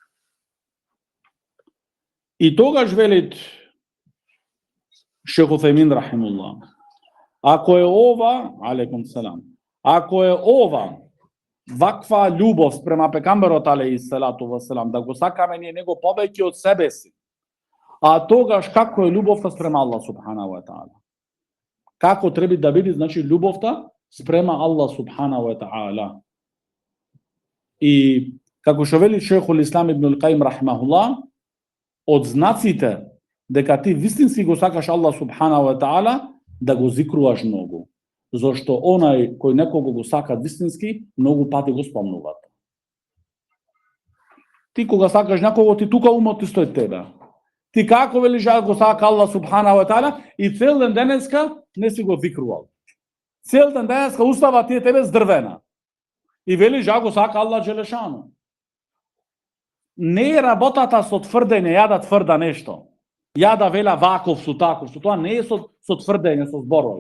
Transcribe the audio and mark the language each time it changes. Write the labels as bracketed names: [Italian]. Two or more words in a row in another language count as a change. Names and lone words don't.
[Macedonian] И тогаш велит Шейх Уthaymin рахимуллах, ако е ова, [Arabic] عليكم السلام, [Macedonian] ако е ова ваква љубов спрема пекамберот [Arabic] عليه الصلاة والسلام, [Macedonian] да го сакаме ние него повеќе од себе си, а тогаш како е љубовта спрема Аллах [Arabic] سبحانه وتعالى? [Macedonian] Како треба да биде значи љубовта спрема Аллах [Arabic] سبحانه وتعالى? [Macedonian] И како што вели Шейхул Ислам ибн ал-Каим рахимахуллах, од знаците дека ти вистински го сакаш Аллах [Arabic] سبحانه وتعالى, [Macedonian] да го зикруваш многу. Зошто онај кој некого го сака вистински, многу пати го спомнуваат. Ти кога сакаш некого, ти тука умот ти стои тебе. Ти како велиш ја го сака Аллах [Arabic] سبحانه وتعالى [Macedonian] и цел ден денеска не си го зикрувал. Цел ден денеска устава ти е тебе здрвена. И велиш ја го сака Аллах джелешану. Не е работата со тврдење, ја да тврда нешто. Ја да вела ваков со таков, со тоа не е со тврдење, со зборови.